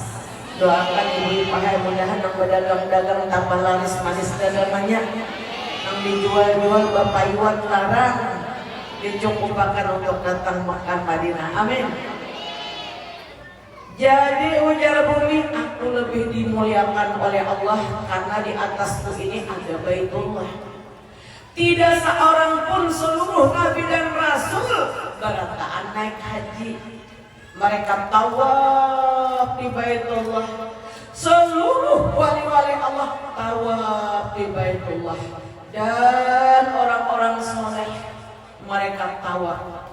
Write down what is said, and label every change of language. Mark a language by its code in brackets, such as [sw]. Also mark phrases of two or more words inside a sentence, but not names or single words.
[bjn] Doakan ibu pakai mudahan nang berdagang-dagang tambah laris manis dagangannya. Nang dijual-jual Bapak Iwan larang, dicukupakan untuk datang Makkah Madinah. [id] Amin. Jadi ujar bumi, aku lebih dimuliakan oleh Allah karena di atasku ini ada Baitullah. Tidak seorang pun seluruh Nabi dan Rasul berataan naik haji, mereka tawaf di Baitullah. Seluruh wali-wali Allah tawaf di Baitullah, dan orang-orang soleh mereka tawaf.